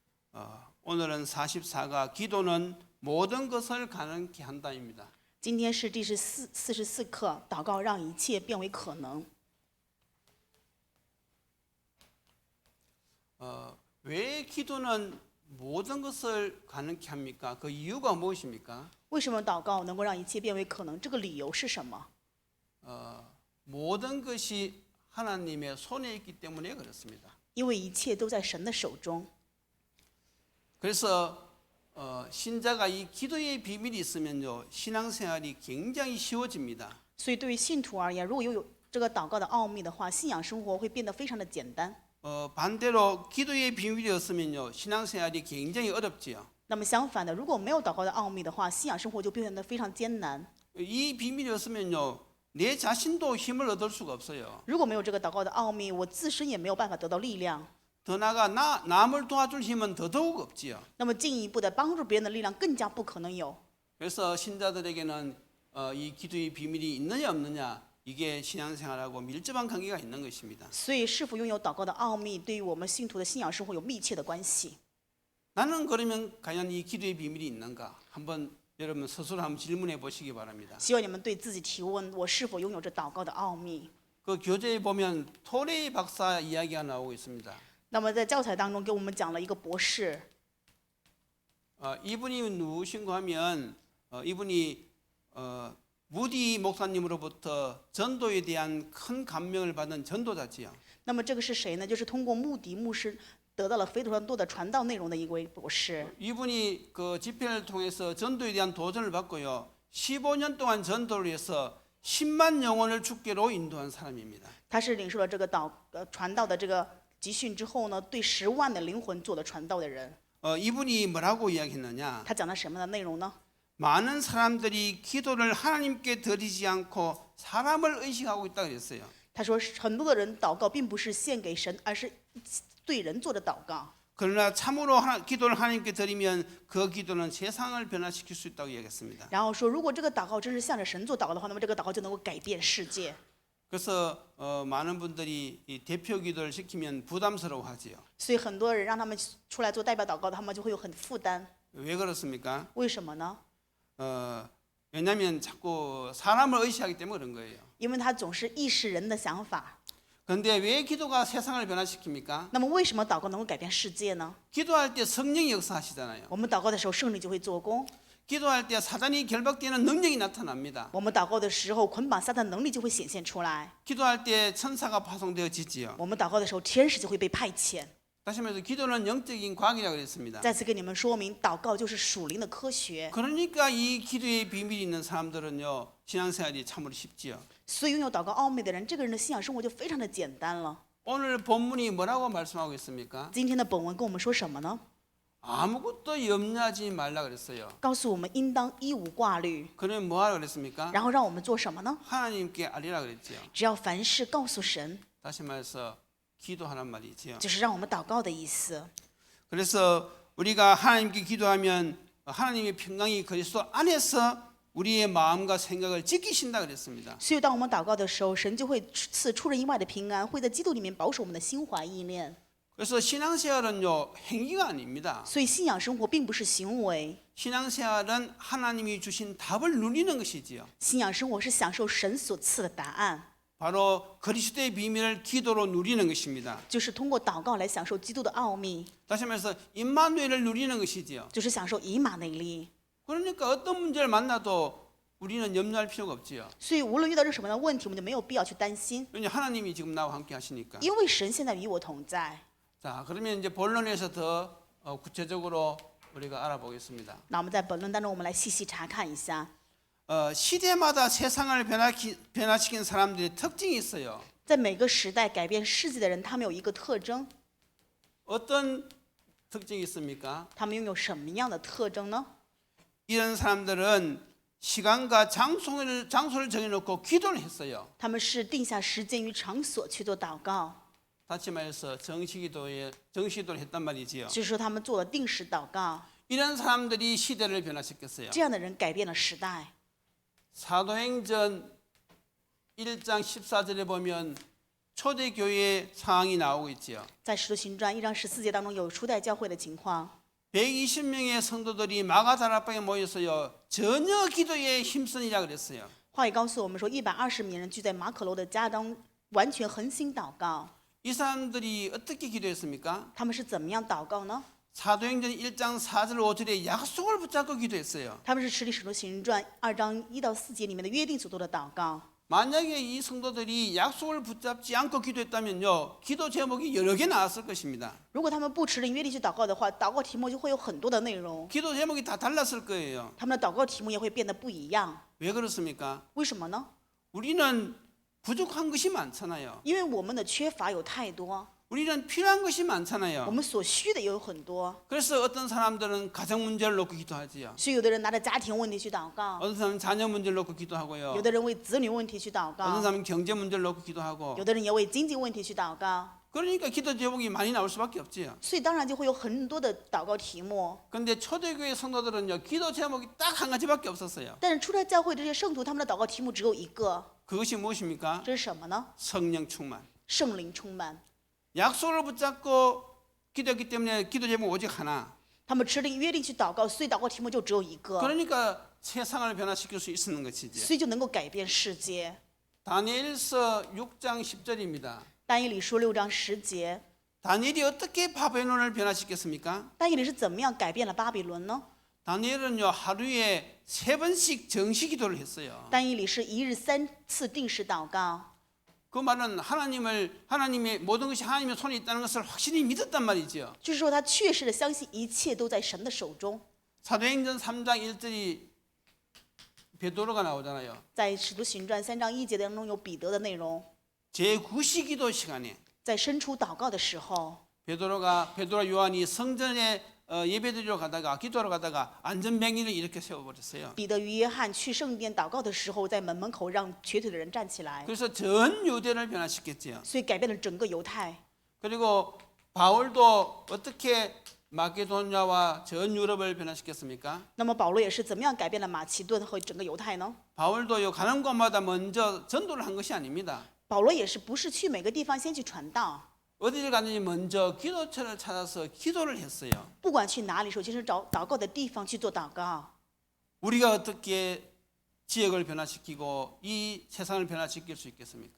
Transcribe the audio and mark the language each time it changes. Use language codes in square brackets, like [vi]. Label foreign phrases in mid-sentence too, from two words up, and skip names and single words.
[ko] 오늘은 44가 기도는 모든 것을 가능케 한다입니다. [zh] 今天是第44课，祷告让一切变为可能。 [ko] 왜 기도는 모든 것을 가능케 합니까? 그 이유가 무엇입니까? [zh] 为什么祷告能够让一切变为可能？这个理由是什么？ [ko] 모든 것이 하나님의 손에 있기 때문에 그렇습니다. [zh] 因为一切都在神的手中。 [ko] 그래서 신자가 이 기도의 비밀이 있으면요, 신앙생활이 굉장히 쉬워집니다. [zh] 所以对于信徒而言，如果拥有这个祷告的奥秘的话，信仰生活会变得非常的简单。 [ko] 반대로 기도의 비밀이 없으면요, 신앙생활이 굉장히 어렵지요. [zh] 那么相反的，如果没有祷告的奥秘的话，信仰生活就变得非常艰难。 [ko] 이 비밀이 없으면요, 내 자신도 힘을 얻을 수가 없어요. [zh] 如果没有这个祷告的奥秘，我自身也没有办法得到力量。 [ko] 더 나아가 남을 도와줄 힘은 더더욱 없지요. [zh] 那么进一步的帮助别人的力量更加不可能有。 [ko] 그래서 신자들에게는 이 기도의 비밀이 있느냐 없느냐, 이게 신앙생활하고 밀접한 관계가 있는 것입니다. [zh] 所以，是否拥有祷告的奥秘，对于我们信徒的信仰生活有密切的关系。 [ko] 나는 그러면 과연 이 기도의 비밀이 있는가? 한번 여러분 스스로 한번 질문해 보시기 바랍니다. [zh] 希望你们对自己提问：我是否拥有着祷告的奥秘？ [ko] 그 교재에 보면 토레이 박사 이야기가 나오고 있습니다. [zh] 那么在教材当中给我们讲了一个博士， [ko] 이분이 누구신가 하면 이분이 무디 목사님으로부터 전도에 대한 큰 감명을 받은 전도자지요. [zh] 那么这个是谁呢？就是通过穆迪牧师得到了非常多的传道内容的一位博士。 [ko] 이분이 그 집회를 통해서 전도에 대한 도전을 받고요, 15년 동안 전도를 해서 10만 영혼을 주께로 인도한 사람입니다. [zh] 他是领受了这个传道的这个集训之后呢，对10万的灵魂做了传道的人。 [ko] 이분이 뭐라고 이야기했느냐? [zh] 他讲了什么样的内容呢？ [ko] 많은 사람들이 기도를 하나님께 드리지 않고 사람을 의식하고 있다 그랬어요. [zh] 他说，很多的人祷告并不是献给神，而是对人做的祷告。 [ko] 그러나 참으로 기도를 하나님께 드리면 그 기도는 세상을 변화시킬 수 있다고 얘기했습니다. [zh] 然后说，如果这个祷告真是向着神做祷告的话，那么这个祷告就能够改变世界。 [ko] 그래서 많은 분들이 이 대표 기도를 시키면 부담스러워하지요. [zh] 所以很多人让他们出来做代表祷告的，他们就会有很负担。 [ko] 왜 그렇습니까? [zh] 为什么呢？ [ko] 왜냐하면 자꾸 사람을 의식하기 때문에 그런 거예요. [zh] 因为他总是意识人的想法。 [ko] 그런데 왜 기도가 세상을 변화시킵니까? [zh] 那么为什么祷告能够改变世界呢？ [ko] 기도할 때 성령이 역사하시잖아요. [zh] 我们祷告的时候，圣灵就会做工； [ko] 기도할 때 사단이 결박되는 능력이 나타납니다. [zh] 我们祷告的时候，捆绑撒旦能力就会显现出来； [ko] 기도할 때 천사가 파송되어지지요. [zh] 我们祷告的时候，天使就会被派遣。 [ko] 다시 말해서 기도는 영적인 과학이라고 그랬습니다. [zh] 再次跟你们说明，祷告就是属灵的科学。 [ko] 그러니까 이 기도의 비밀이 있는 사람들은요, 신앙생활이 참으로 쉽지요. [zh] 所以拥有祷告奥秘的人，这个人的信仰生活就非常的简单了。 [ko] 오늘 본문이 뭐라고 말씀하고 있습니까? [zh] 今天的本文跟我们说什么呢？ [ko] 아무것도 염려하지 말라 그랬어요. [zh] 告诉我们应当一无挂虑， [ko] 그러면 뭐하라 그랬습니까? [zh] 然后让我们做什么呢？ [ko] 하나님께 알리라 그랬지요. [zh] 只要凡事告诉神， [ko] 다시 말해서 기도하란 말이지요. [zh] 就是让我们祷告的意思。 [ko] 그래서 우리가 하나님께 기도하면 하나님의 평강이 그리스도 안에서 우리의 마음과 생각을 지키신다 그랬습니다. [zh] 所以当我们祷告的时候，神就会赐出人意外的平安，会在基督里面保守我们的心怀意念。 [ko] 그래서 신앙생활은요, 행위가 아닙니다. [zh] 所以信仰生活并不是行为， [ko] 신앙생활은 하나님이 주신 답을 누리는 것이지요. [zh] 信仰生活是享受神所赐的答案， [ko] 바로 그리스도의 비밀을 기도로 누리는 것입니다. [zh] 就是通过祷告来享受基督的奥秘， [ko] 다시 말해서 임마누엘을 누리는 것이지요. [zh] 就是享受以马内利。 [ko] 그러니까 어떤 문제를 만나도 우리는 염려할 필요가 없지요. [zh] 所以无论遇到这什么样的问题，我们就没有必要去担心， [ko] 왜냐 하나님이 지금 나와 함께 하시니까. [zh] 因为神现在与我同在。 [ko] 자, 그러면 이제 본론에서 더 구체적으로 우리가 알아보겠습니다. [zh] 那我们在本论当中，我们来细细查看一下， [ko] 시대마다 세상을 변화시킨 사람들의 특징이 있어요. [zh] 在每个时代改变世界的人，他们有一个特征， [ko] 어떤 특징이 있습니까? [zh] 他们拥有什么样的特征呢？ [ko] 이런 사람들은 시간과 장소를 정해놓고 기도를 했어요. [zh] 他们是定下时间与场所去做祷告， [ko] 다시 말해서 정시기도를 했단 말이지요. [zh] 就是说他们做了定时祷告。 [ko] 이런 사람들이 시대를 변화시켰어요. [zh] 这样的人改变了时代。 [ko] 사도행전 1장 14절에 보면 초대교회 상황이 나오고 있지요. [zh] 在使徒行传1章14节当中有初代教会的情况， [ko] 120명의 성도들이 마가다락방에 모여서요 전혀 기도에 힘쓰니라 그랬어요. [zh] 话语告诉我们说，120名人聚在马可楼的家当，完全恒心祷告。 [ko] 이 사람들이 어떻게 기도했습니까? [zh] 他们是怎么样祷告呢？ [ko] 사도행전 1장 4절 5절에 약속을 붙잡고 기도했어요. [zh] 他们是持立使徒行传2章1到4节里面的约定所做的祷告。 [ko] 만약에 이 성도들이 약속을 붙잡지 않고 기도했다면요 기도 제목이 여러 개 나왔을 것입니다. [zh] 如果他们不持着约定去祷告的话，祷告题目就会有很多的内容， [ko] 기도 제목이 다 달랐을 거예요. [zh] 他们的祷告题目也会变得不一样。 [ko] 왜 그렇습니까? [zh] 为什么呢？ [ko] 우리는 부족한 것이 많잖아요. [zh] 因为我们的缺乏有太多， [ko] 우리는 필요한 것이 [zh] 我 [ko] 많잖아요. [zh] 们所需的也有很多。 [ko] 그래서 어떤 사람들은 가정 문제를 놓고 기도하지요. [zh] 所以有的人拿着家庭问题去祷告， [ko] 어떤 사람은 자녀 문제를 놓고 기도하고요. [zh] 有的人为子女问题去祷 [ko] 어떤 [zh] 告， [ko] 사람은 경제 문제를 놓고 기도하고. [zh] 有的人也为经济问题去祷告。 [ko] 그러니까 기도 제목이 많이 나올 수밖에 없지요. [zh] 所以当然就会有很多的祷告题目。 [ko] 근데 초대교회 성도들은요 기도 제목이 딱 한 가지밖에 없었어요. [zh] 但是初代教会这些圣徒，他们的祷告题目只有一个， [ko] 그것이 무엇입니까? [zh] 这是什么呢？ [ko] 성령 충만. [zh] 圣灵充满。 [ko] 약속을 붙잡고 기도했기 때문에 기도 제목 오직 하나. [zh] 他们持定约定去祷告，所以祷告题目就只有一个， [ko] 그러니까 세상을 변화시킬 수 있는 것이지. [zh] 所以就能够改变世界。 [ko] 다니엘서 6장 10절입니다. [zh] 但以理书6章10节， [ko] 다니엘이 어떻게 바벨론을 변화시켰습니까? [zh] 但以理是怎么样改变了巴比伦呢？ [ko] 다니엘은요 하루에 3번씩 정시 기도를 했어요. [zh] 但以理是1日3次定时祷告， [ko] 그 말은 하나님의 모든 것이 하나님의 손에 있다는 것을 확실히 믿었단 말이죠. [zh] 就是说他确实的相信一切都在神的手中。 [ko] 사도행전 3장 1절이 베드로가 나오잖아요. [zh] 在使徒行传3章1节当中有彼得的内容， [ko] 제9시 기도 시간에 [zh] 在伸出祷告的时候， [ko] 베드로와 요한이 성전에 예배드리러 가다가 기도하러 가다가 안전병리를 이렇게 세워버렸어요. [zh] 彼得与约翰去圣殿祷告的时候，在门口让瘸腿的人站起来， [ko] 그래서 전 유대를 변화시켰지요. [zh] 所以改变了整个犹太。 [ko] 그리고 바울도 어떻게 마게도냐와 전 유럽을 변화시켰습니까? [zh] 那么保罗也是怎么样改变了马其顿和整个犹太呢？ [ko] 바울도요 가는 곳마다 먼저 전도를 한 것이 아닙니다. [zh] 保罗也是不是去每个地方先去传道， [ko] 어디를 가든지 먼저 기도처를 찾아서 기도를 했어요. [zh] 不管去哪里，首先是找祷告的地方去做祷告。 [ko] 우리가 어떻게 지역을 변화시키고 이 세상을 변화시킬 수 있겠습니까?